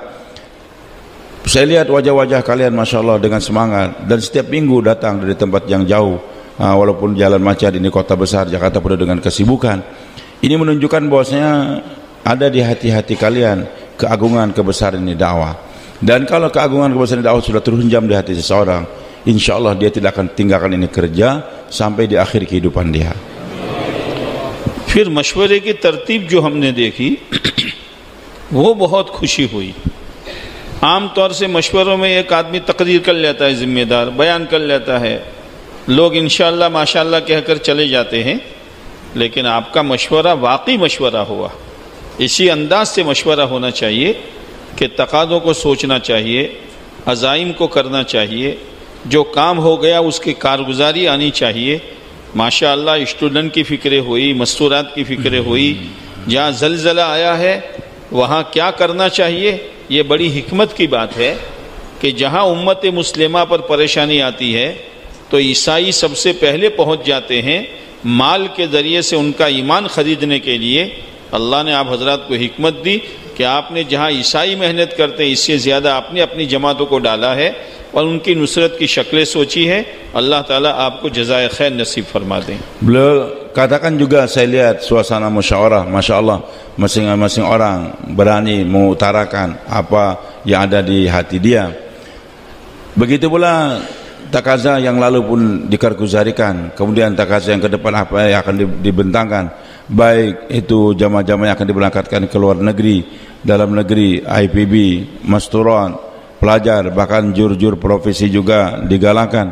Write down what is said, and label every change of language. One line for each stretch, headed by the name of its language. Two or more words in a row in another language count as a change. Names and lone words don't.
Indonesian: Saya lihat wajah-wajah kalian
Arabic: Masya Allah
Indonesian: dengan semangat, dan setiap minggu datang dari tempat yang jauh, walaupun jalan macet, ini kota besar Jakarta penuh dengan kesibukan. Ini menunjukkan bahwasanya ada di hati-hati kalian keagungan, kebesaran ini dakwah. Dan kalau keagungan, kebesaran dakwah sudah terhunjam di hati seseorang,
Arabic: insya Allah
Indonesian: dia tidak akan tinggalkan ini kerja sampai di akhir kehidupan dia.
Urdu: پھر مشورے کی ترتیب جو ہم نے دیکھی وہ بہت خوشی ہوئی۔ عام طور سے مشوروں میں ایک آدمی تقریر کر لیتا ہے، ذمہ دار بیان کر لیتا ہے، لوگ
Arabic: انشاءاللہ ماشاءاللہ
Urdu: کہہ کر چلے جاتے ہیں، لیکن آپ کا مشورہ واقعی مشورہ ہوا۔ اسی انداز سے مشورہ ہونا چاہیے کہ تقاضوں کو سوچنا چاہیے، عزائم کو کرنا چاہیے، جو کام ہو گیا اس کی کارگزاری آنی چاہیے. ماشاءاللہ اسٹوڈنٹ کی فکریں ہوئی، مستورات کی فکریں ہوئی، جہاں زلزلہ آیا ہے وہاں کیا کرنا چاہیے. یہ بڑی حکمت کی بات ہے کہ جہاں امت مسلمہ پر پریشانی آتی ہے تو عیسائی سب سے پہلے پہنچ جاتے ہیں مال کے ذریعے سے ان کا ایمان خریدنے کے لیے. اللہ نے آپ حضرات کو حکمت دی کہ آپ نے جہاں عیسائی محنت کرتے ہیں اس سے زیادہ آپ نے اپنی جماعتوں کو ڈالا ہے اور ان کی نصرت کی شکلیں سوچی ہے. اللہ تعالیٰ آپ کو جزائے خیر نصیب فرما دیں.
Indonesian: Beliau katakan juga, saya lihat suasana musyawarah,
Arabic: Masya Allah,
Indonesian: masing-masing orang berani mengutarakan apa yang ada di hati dia. Begitu pula takaza yang lalu pun dikarguzarikan, kemudian takaza yang ke depan apa yang akan dibentangkan, baik itu jamaah-jamaah yang akan diberangkatkan ke luar negeri, dalam negeri, IPB, masturon, pelajar, bahkan jur-jur profesi juga digalakan.